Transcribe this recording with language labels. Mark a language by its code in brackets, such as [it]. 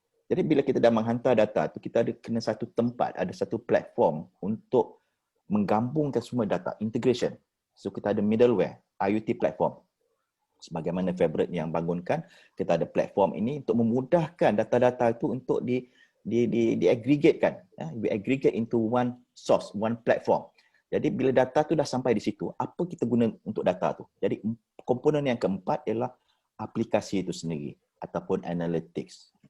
[ms] Jadi bila kita dah menghantar data tu, kita ada kena satu tempat, ada satu platform untuk menggabungkan semua data, integration. So kita ada middleware, IoT platform. Sebagaimana Fabric yang bangunkan, kita ada platform ini untuk memudahkan data-data itu untuk di-aggregatekan. [en] We-aggregate into one source, one platform. [ms] Jadi bila data tu dah sampai di situ, apa kita guna untuk data tu? Jadi komponen yang keempat ialah aplikasi itu sendiri ataupun analytics.